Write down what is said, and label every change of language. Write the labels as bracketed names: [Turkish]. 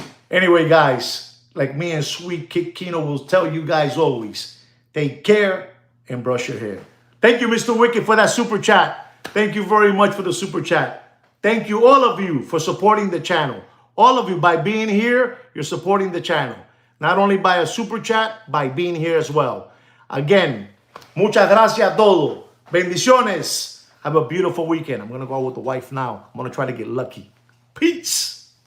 [English] Anyway, guys, like me and Sweet Kick Kino will tell you guys always, take care and brush your hair. Thank you, Mr. Wicked, for that super chat. Thank you very much for the super chat. Thank you, all of you, for supporting the channel. All of you, by being here, you're supporting the channel. Not only by a super chat, by being here as well. Again, [Spanish] muchas gracias a todos. Bendiciones. [English] Have a beautiful weekend. I'm going to go out with the wife now. I'm going to try to get lucky. Peace.